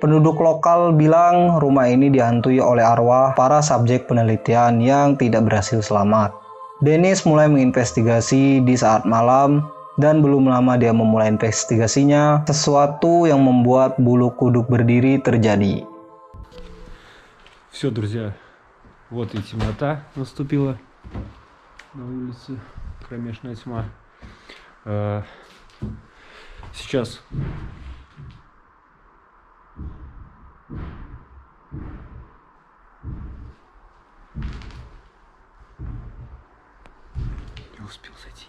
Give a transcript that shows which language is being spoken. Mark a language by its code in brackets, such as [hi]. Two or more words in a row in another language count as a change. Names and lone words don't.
[id] Penduduk lokal bilang rumah ini dihantui oleh arwah para subjek penelitian yang tidak berhasil selamat. Dennis mulai menginvestigasi di saat malam, dan belum lama dia memulai investigasinya, sesuatu yang membuat bulu kuduk berdiri terjadi. [ru] Все, друзья, вот и темнота наступила на улице, кромешная тьма. Сейчас я успел зайти.